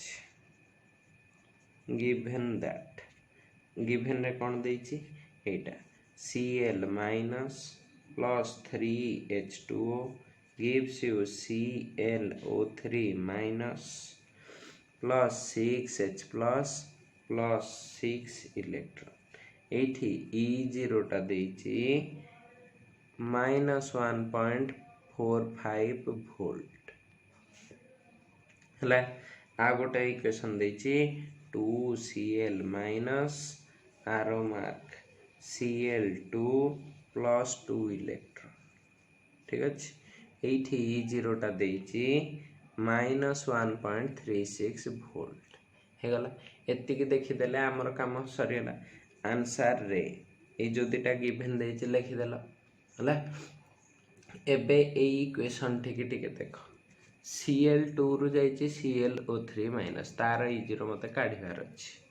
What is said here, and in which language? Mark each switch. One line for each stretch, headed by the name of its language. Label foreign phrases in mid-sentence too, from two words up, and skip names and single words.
Odia: ଅଚ୍ଛେ ଗିଭନ ରେ କଉଣ ଦେଛି ଏଟା
English: Cl minus plus 3H2O gives you ClO3 minus plus 6H plus plus 6
Odia: ଇଲେକ୍ଟ୍ରନ ଏଠି E0 ଟା ଦେଛି -1.45 ଭୋଲ୍ଟ ହଲା ଆ ଗୋଟେ ଇକ୍ୱେସନ ଦେଛି
English: 2Cl minus arrow mark Cl2 plus 2
Odia: ଇଲେକ୍ଟ୍ରନ ଠିକ ଅଛି ଏଠି E0 ଟା ଦେଛି -1.36 ଭୋଲ୍ଟ ହେ ଗଲା ଏତ୍ତି କି ଦେଖି ଦେଲେ ହମର କାମ ସରିଲା ଆନ୍ସର ରେ ଏ ଜୋ ଦିଟା ଗିଭନ ଦେଛି ଲିଖି ଦେଲା ହଲା ଏବେ ଏ ଇକ୍ୱେସନ ଠିକ ଦେଖୋ Cl2 ରୁ ଜାଇଛି ClO3 ମାଇନସ ତାର E0 ମତେ କାଢିବାର ଅଛି